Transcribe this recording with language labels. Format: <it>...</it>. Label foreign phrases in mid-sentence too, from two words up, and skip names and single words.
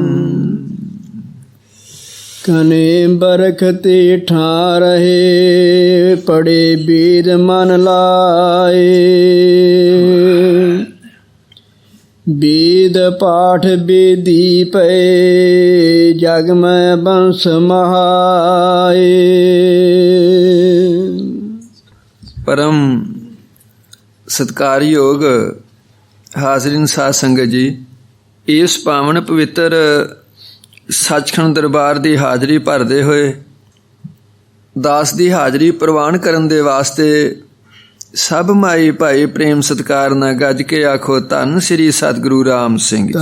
<hi>कने बरखते ठारहे, पड़े वेद मन लाए। वेद पाठ वेदी पे, जग में वंश महाए।</hi> <pa>ਪਰਮ ਸਤਿਕਾਰਯੋਗ हाਜ਼ਰੀਨ ਸਾਧ ਸੰਗਤ ਜੀ, ਇਸ ਪਾਵਨ ਪਵਿੱਤਰ ਸੱਚਖੰਡ ਦਰਬਾਰ ਦੀ ਹਾਜ਼ਰੀ ਭਰਦੇ ਹੋਏ ਦਾਸ ਦੀ ਹਾਜ਼ਰੀ ਪ੍ਰਵਾਨ ਕਰਨ ਦੇ ਵਾਸਤੇ ਸਭ ਮਾਈ ਭਾਈ ਪ੍ਰੇਮ ਸਤਿਕਾਰ ਨਾਲ ਗੱਜ ਕੇ ਆਖੋ, ਧੰਨ ਸ੍ਰੀ ਸਤਿਗੁਰੂ ਰਾਮ ਸਿੰਘ ਜੀ।</pa>